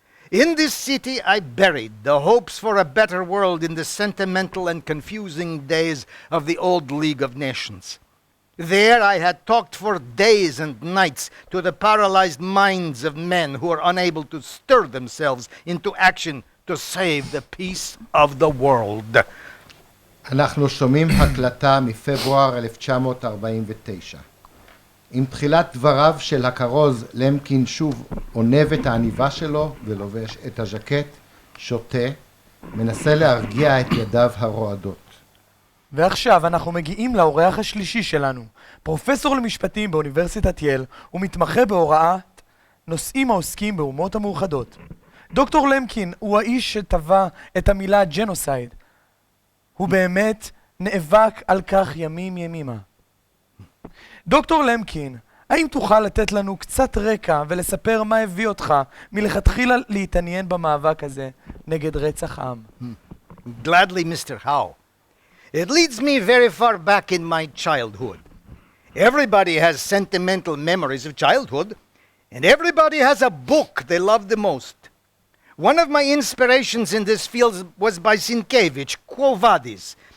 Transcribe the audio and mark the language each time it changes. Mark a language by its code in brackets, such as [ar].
[en] In this city I buried the hopes for a better world in the sentimental and confusing days of the old League of Nations. There I had talked for days and nights to the paralyzed minds of men who are unable to stir themselves into action to save the peace of the world. [he] אנחנו שומעים הקלטה מפברואר 1949. עם תחילת דבריו של הכרוז, למקין שוב עונב את העניבה שלו ולובש את הז'קט, שותה, מנסה להרגיע את ידיו הרועדות. ועכשיו אנחנו מגיעים לאורח השלישי שלנו, פרופסור למשפטים באוניברסיטת יל ומתמחה בהוראת נושאים העוסקים באומות המאוחדות. דוקטור למקין הוא האיש שטבע את המילה ג'נוסייד. הוא באמת נאבק על כך ימים ימימה. דוקטור למקין, האם תוכל לתת לנו קצת רקע ולספר מה הביא אותך מלכתחילה להתעניין במאבק הזה נגד רצח עם? [en] Gladly, Mr. Howe. It leads me very far back in my childhood. Everybody has sentimental memories of childhood, and everybody has a book they love the most. One of my inspirations in this field was by Sienkiewicz, Quo Vadis.